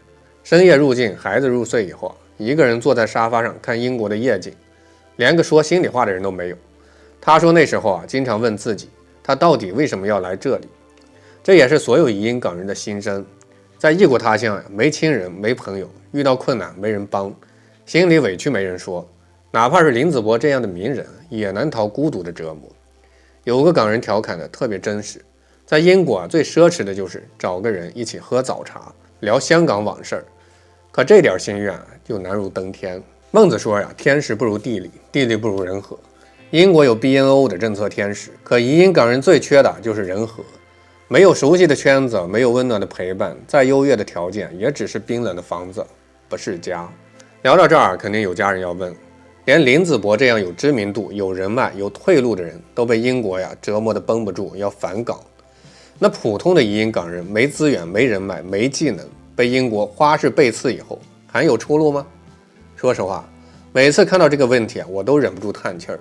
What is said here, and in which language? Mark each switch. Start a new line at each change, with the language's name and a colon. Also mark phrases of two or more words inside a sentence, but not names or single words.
Chinese: 深夜入境，孩子入睡以後，一個人坐在沙發上看英國的夜景，連個說心裡話的人都沒有。他說那時候經常問自己，他到底為什麼要來這裡？這也是所有移英港人的心聲。在異國他鄉沒親人沒朋友，遇到困難沒人幫，心裡委屈沒人說，哪怕是林子博這樣的名人也難逃孤獨的折磨。有個港人調侃的特別真實，在英國最奢侈的就是找個人一起喝早茶，聊香港往事，可這點心願就難如登天。孟子說天時不如地利，地利不如人和。英國有 BNO 的政策天时，可移英港人最缺的就是人和。沒有熟悉的圈子，沒有溫暖的陪伴，再優越的條件也只是冰冷的房子，不是家。聊到這兒肯定有家人要問，連林子博這樣有知名度、有人脈、有退路的人都被英國折磨得繃不住，要返港。那普通的移英港人沒資源、沒人脈、沒技能，被英國花式背刺以後，還有出路嗎？說實話，每次看到這個問題我都忍不住嘆氣兒。